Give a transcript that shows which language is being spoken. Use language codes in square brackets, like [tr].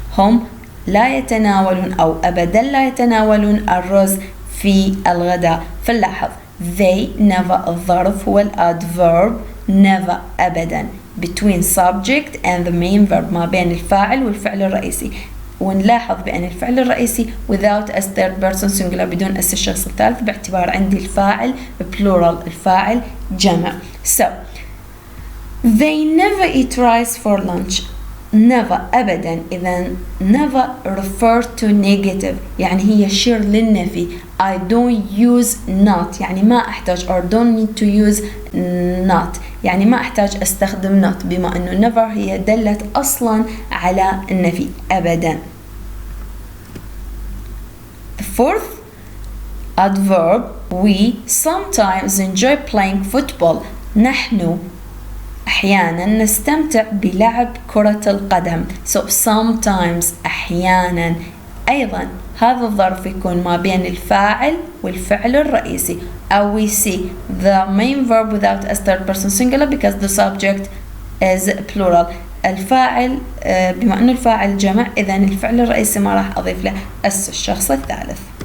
[ar] هم لا يتناولون أو أبدا لا يتناولون الرز في الغداء. فنلاحظ they never الظرف هو الادverb never أبدا [en] between subject and the main verb [ar] ما بين الفاعل والفعل الرئيسي. ونلاحظ بأن الفعل الرئيسي [en] without as third person singular [ar] بدون اس الشخص الثالث باعتبار عندي الفاعل plural الفاعل جمع. [en] So they never eat rice for lunch. [ar] never أبدا، إذا [en] never refer to negative [ar] يعني هي شير للنفي. [en] I don't use not [ar] يعني ما أحتاج [en] or don't need to use not [ar] يعني ما أحتاج أستخدم not، بما أنه never هي دلت أصلا على النفي أبدا. [en] The fourth adverb we sometimes enjoy playing football. [ar] نحن أحيانا نستمتع بلعب كرة القدم. So sometimes أحيانا. أيضا هذا الظرف يكون ما بين الفاعل والفعل الرئيسي. [en] we see the main verb without a third person singular because the subject is plural. [ar] الفاعل بما أنه الفاعل جمع، إذن الفعل الرئيسي ما راح أضيف له اس الشخص الثالث.